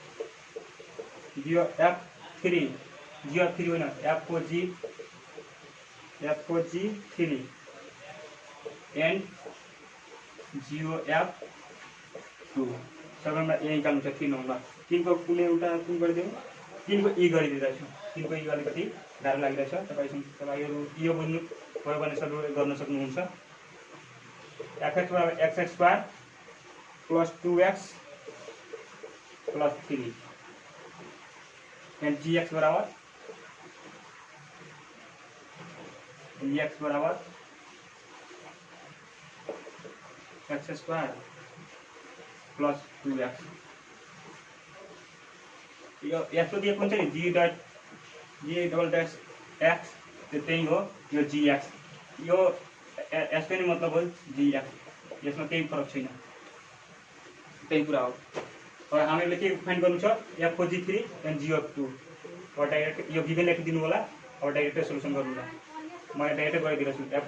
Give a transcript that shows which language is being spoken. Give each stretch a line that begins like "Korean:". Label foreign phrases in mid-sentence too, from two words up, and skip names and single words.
Nepali: f3 जियो f3 होइन f4g3 एन्ड जियो f2 सबैमा यही निकाल्नु छ 3 नम्बर 3 को कुनै एउटा कुन गरिदिउँ 3 को ई गरिदिरहेको छु 3 को ई अलिकति गाह्रो लागिरहेछ तपाईँहरू यो बुझ्नु भयो भने सबै गर्न सक्नुहुन्छ fx बराबर x² प्लस 2x प्लस 3 एंड gx बराबर x² प्लस 2x यो यसको दिएको हुन्छ नि g डबल डैश x त्यही हो यो gx यो यसको नि मतलब हो gx यसमा केही फरक छैन त्यही कुरा हो अब हामीले के फाइन्ड गर्नु छ f4g3 एन्ड gf2 अब डाइरेक्ट यो गिभन लेखिदिनु होला अब
English: direct solution
Nepali: गर्नु होला म डाइरेक्ट गरिदिरहेछु